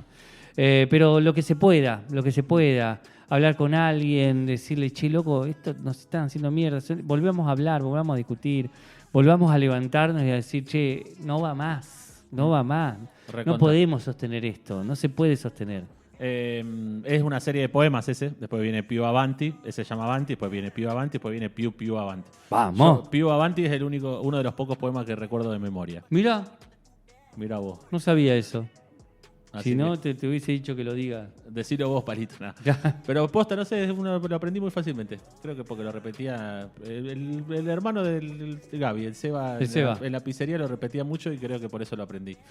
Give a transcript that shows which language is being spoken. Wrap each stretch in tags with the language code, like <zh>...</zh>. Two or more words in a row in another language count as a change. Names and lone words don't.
<es>Pero lo que se pueda, hablar con alguien, decirle, che, loco, esto nos están haciendo mierda, volvamos a hablar, volvamos a discutir, volvamos a levantarnos y a decir, che, no va más, Recontra. no podemos sostener esto, no se puede sostener. Es una serie de poemas ese, después viene Più Avanti, ese se llama Avanti, después viene Più Avanti, después viene Più Avanti. Vamos. Più Avanti es uno de los pocos poemas que recuerdo de memoria. Mirá vos. no sabía eso. Así Si no, que- te hubiese dicho que lo diga. Decilo vos, Palito. Nah. Pero posta, no sé, lo aprendí muy fácilmente. Creo que porque lo repetía el hermano del Gaby, el Seba, en la pizzería lo repetía mucho y creo que por eso lo aprendí.</es>